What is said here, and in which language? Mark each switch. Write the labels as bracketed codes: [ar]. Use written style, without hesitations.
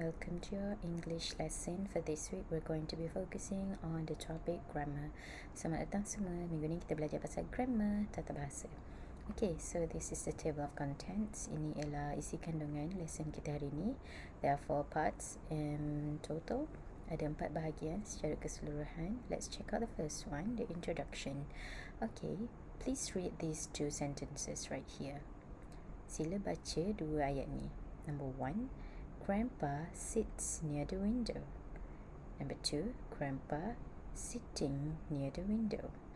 [en] Welcome to your English lesson. For this week, we're going to be focusing on the topic grammar. [ms] Selamat datang semua. Minggu ni kita belajar pasal grammar, tata bahasa. [en] Okay, so this is the table of contents. [ms] Ini ialah isi kandungan lesson kita hari ini. [en] There are 4 parts in total. [ms] Ada 4 bahagian secara keseluruhan. [en] Let's check out the first one, the introduction. Okay, please read these 2 sentences right here. [ms] Sila baca 2 ayat ni. [en] Number 1, Grandpa sits near the window. Number 2, Grandpa sitting near the window.